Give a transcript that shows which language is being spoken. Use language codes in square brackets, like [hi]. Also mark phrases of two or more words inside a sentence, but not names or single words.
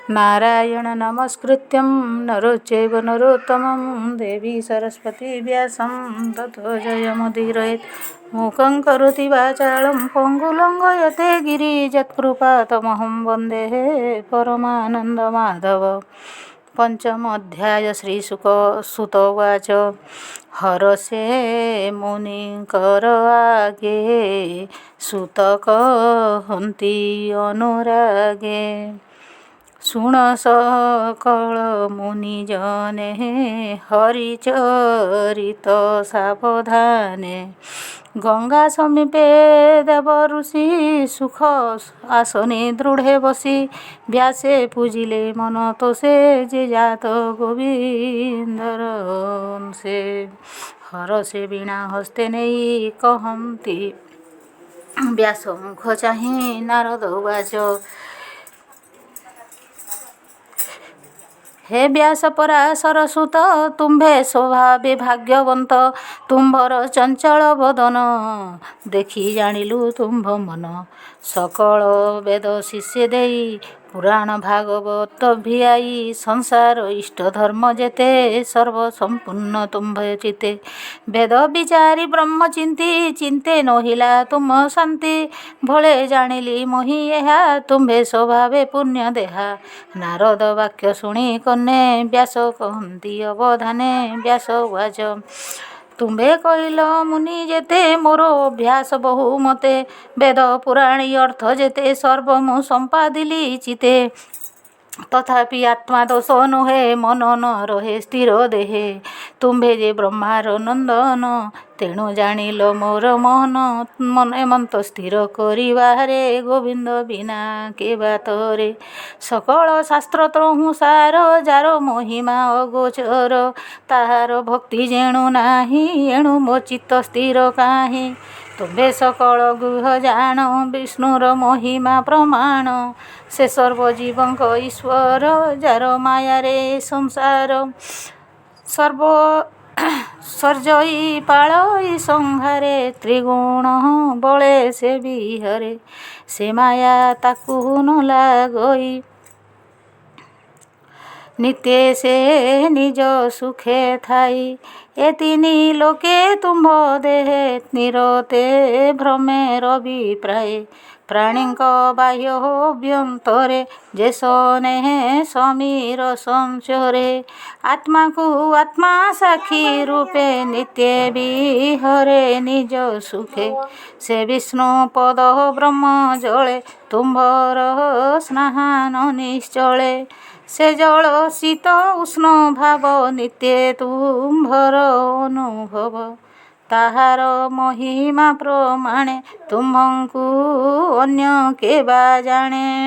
[sa] नारायण नमस्कृत्यं नरो चैव नरोत्तमं देवी सरस्वती व्यासं ततो जयमुदीरयेत् मूकं करोति वाचालं पङ्गुलङ्घयते गिरिजत्कृपातमहं वन्दे परमानन्दमाधव। [or] ପଞ୍ଚମୋଽଧ୍ୟାୟ ଶ୍ରୀସୁତ ଉବାଚ ହରଷେ ମୁନିଙ୍କର ଆଗେ ସୁତ କହନ୍ତି ଅନୁରାଗେ ଶୁଣ ସକଳ ମୁନିଜନେ ହରିଚରିତ ସାବଧାନେ ଗଙ୍ଗା ସମୀପେ ଦେବ ଋଷି ସୁଖ ଆସନେ ଦୃଢ଼େ ବସି ବ୍ୟାସେ ପୂଜିଲେ ମନ ତୋ ସେ ଜେ ଜାତ ଗୋବିନ୍ଦର ସେ ହର ସେ ବୀଣା ହସ୍ତେ ନହିଁ କହନ୍ତି ବ୍ୟାସ ମୁଖ ଚାହେ ନାରଦ ଉବାଚ ହେ ବ୍ୟାସ ପରାଶର ସୁତ ତୁମ୍ଭେ ସ୍ୱଭାବେ ଭାଗ୍ୟବନ୍ତ ତୁମ୍ଭର ଚଞ୍ଚଳ ବଦନ ଦେଖି ଜାଣିଲୁ ତୁମ୍ଭ ମନ ସକଳ ବେଦ ଶିଷ୍ୟ ଦେଇ ପୁରାଣ ଭାଗବତ ଭିଆଇ ସଂସାର ଇଷ୍ଟ ଧର୍ମ ଜେତେ ସର୍ବ ସମ୍ପୂର୍ଣ୍ଣ ତୁମ୍ଭ ଚିତେ ବେଦ ବିଚାରି ବ୍ରହ୍ମ ଚିନ୍ତି ଚିନ୍ତେ ନହିଲା ତୁମ ଶାନ୍ତି ଭଲେ ଜାଣିଲି ମୋହି ଏହା ତୁମ୍ଭେ ସ୍ୱଭାବେ ପୁଣ୍ୟ ଦେହା ନାରଦ ବାକ୍ୟ ଶୁଣି କନ୍ନେ ବ୍ୟାସ କହନ୍ତି ଅବଧାନେ ବ୍ୟାସ ଉବାଚ ତୁମ୍ଭେ କହିଲ ମୁନି ଜେତେ ମୋର ଅଭ୍ୟାସ ବହୁ ମତେ ବେଦ ପୁରାଣି ଅର୍ଥ ଜେତେ ସର୍ବ ମୁ ସମ୍ପାଦିଲି ଚିତେ ତଥାପି ଆତ୍ମା ଦୋଷ ନୁହେ ମନ ନ ରହେ ସ୍ଥିର ଦେହେ ତୁମ୍ଭେ ଜେ ବ୍ରହ୍ମାର ନନ୍ଦନ ତେଣୁ ଜାଣିଲ ମୋର ମୋହନ ମନ ଏମନ୍ତ ସ୍ଥିର କରିବାରେ ଗୋବିନ୍ଦ ବିନା କେ ବାତରେ ସକଳ ଶାସ୍ତ୍ର ତ୍ରହୁ ସାର ଜାର ମହିମା ଅଗୋଚର ତାହାର ଭକ୍ତି ଜେଣୁ ନାହି ଏଣୁ ମୋ ଚିତ୍ତ ସ୍ଥିର କାହେ ତୁମ୍ଭେ ସକଳ ଗୁହ ଜାଣ ବିଷ୍ଣୁର ମହିମା ପ୍ରମାଣ ସେ ସର୍ବଜୀବଙ୍କ ଈଶ୍ୱର ଜାର ମାୟା ରେ ସଂସାର ସର୍ବ ସର୍ଜଇ ପାଳଇ ସଂହାରେ ତ୍ରିଗୁଣ ବଳେ ସେ ବିହରେ ସେ ମାୟା ତାକୁ ନ ଲାଗଇ ନିତ୍ୟ ସେ ନିଜ ସୁଖେ ଥାଇ ଏ ତିନି ଲୋକେ ତୁମ୍ଭ ଦେହେ ନିରତେ ଭ୍ରମେ ରବିପ୍ରାୟ ପ୍ରାଣୀଙ୍କ ବାହ୍ୟ ଅଭ୍ୟନ୍ତରେ ଜେ ସନେ ସମୀର ସଞ୍ଚରେ ଆତ୍ମା କୋ ଆତ୍ମା ସାକ୍ଷୀ ରୂପେ ନିତ୍ୟ ବିହରେ ନିଜ ସୁଖେ ସେ ବିଷ୍ଣୁ ପଦ ବ୍ରହ୍ମ ଜଳେ ତୁମ୍ଭର ସ୍ନାନ ନିଶ୍ଚଳେ ସେ ଜଳ ଶୀତ ଉଷ୍ଣ ଭାବ ନିତ୍ୟ ତୁମ୍ଭର ଅନୁଭବ ତାହାର ମହିମା ପ୍ରମାଣେ ତୁମ୍ଭଙ୍କୁ ଅନ୍ୟ କେବା ଜାଣେ